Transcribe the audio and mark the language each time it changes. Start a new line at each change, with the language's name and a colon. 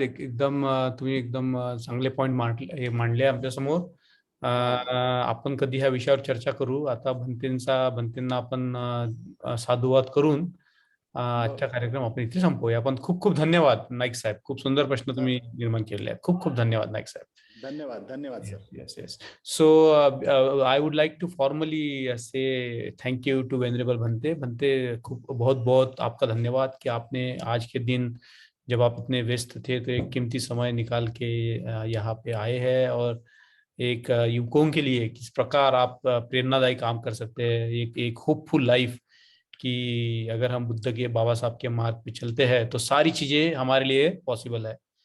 Marathi: एकदम तुम्ही एकदम चांगले पॉइंट मांडले आमच्या समोर. आपण कधी ह्या विषयावर चर्चा करू. आता भंतेंना आपण साधुवाद करून आजचा कार्यक्रम आपण इथे संपवूया. पण खूप खूप धन्यवाद नाईक साहेब. खूप सुंदर प्रश्न तुम्ही निर्माण केले आहेत. खूप खूप धन्यवाद नाईक साहेब. धन्यवाद धन्यवाद sir.
English: Yes. So I would like to formally say thank you to Venerable Bhante.
Hindi: Bhante, खूब बहुत बहुत आपका धन्यवाद कि आपने आज के दिन, जब आप इतने व्यस्त थे, तो एक कीमती समय निकाल के यहाँ पे आए हैं और एक युवकों के लिए किस प्रकार आप प्रेरणादायी काम कर सकते हैं, एक होपफुल लाइफ कि अगर हम बुद्ध के, बाबा साहब के मार्ग पे चलते हैं तो सारी चीजें हमारे लिए पॉसिबल है.